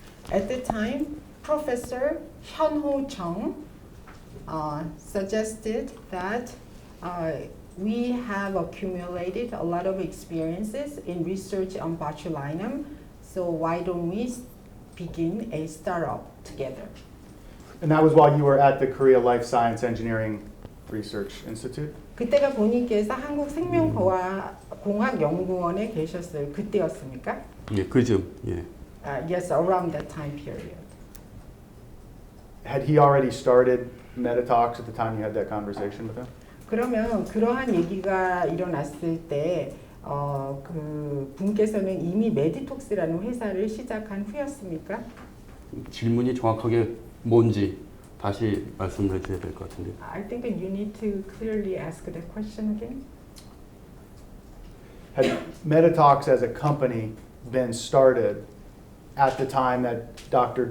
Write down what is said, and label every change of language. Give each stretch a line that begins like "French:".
English: At the time, Professor Hyunho Chung suggested that we have accumulated a lot of experiences in research on botulinum, so why don't we begin a startup together? And that was while you were at the Korea Life Science Engineering Research Institute?
Korean: 그때가 본인께서 한국생명공학연구원에 계셨을 그때였습니까? 예, 그쯤. 예.
English: Yes, around that time period. Had he already started Meditox at the time you had that conversation with him?
Korean: 그러면 그러한 얘기가 일어났을 때 그 분께서는 이미 메디톡스라는 회사를 시작한 후였습니까? 질문이 정확하게 뭔지 다시 말씀을 해줘야 될 것 같은데.
English: I think you need to clearly ask that question again. Had Meditox as a company been started at the time that Dr.